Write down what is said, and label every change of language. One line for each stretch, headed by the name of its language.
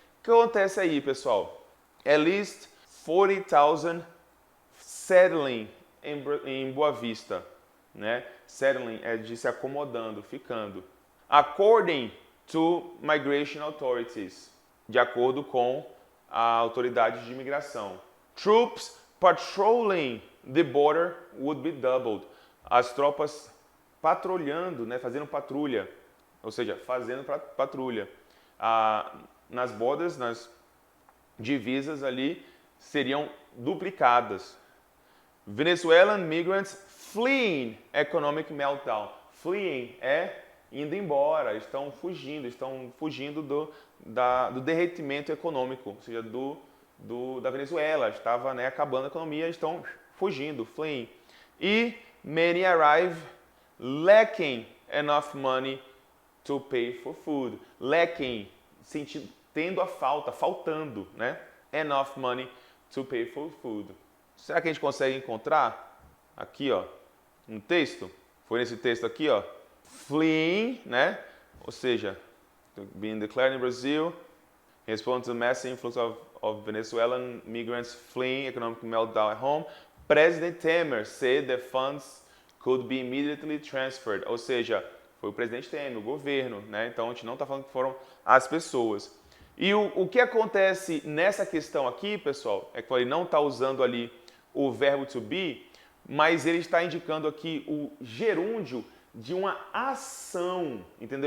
Portuguese: O que acontece aí, pessoal?
English: At least 40,000 settling
Portuguese: em Boa Vista. né? Settling é de se acomodando, ficando.
English: According to migration authorities,
Portuguese: de acordo com a autoridade de imigração.
English: Troops patrolling the border would be doubled.
Portuguese: As tropas patrulhando, né, fazendo patrulha, ou seja, fazendo patrulha. Nas bordas, nas divisas ali, seriam duplicadas.
English: Venezuelan migrants fleeing economic meltdown.
Portuguese: Fleeing é indo embora, estão fugindo do derretimento econômico, ou seja, da Venezuela. Estava, né, acabando a economia, estão fugindo, fleeing.
English: E many arrive lacking enough money to pay for food.
Portuguese: Lacking, tendo a faltando, né?
English: Enough money to pay for food.
Portuguese: Será que a gente consegue encontrar aqui, ó, um texto? Foi nesse texto aqui, ó. Fleeing, né? Ou seja,
English: being declared in Brazil, respond to the massive influx of Venezuelan migrants fleeing economic meltdown at home. President Temer said the funds could be immediately transferred.
Portuguese: Ou seja, foi o presidente Temer, o governo, né? Então a gente não está falando que foram as pessoas. E o que acontece nessa questão aqui, pessoal, é que ele não está usando ali o verbo to be, mas ele está indicando aqui o gerúndio de uma ação, entendeu?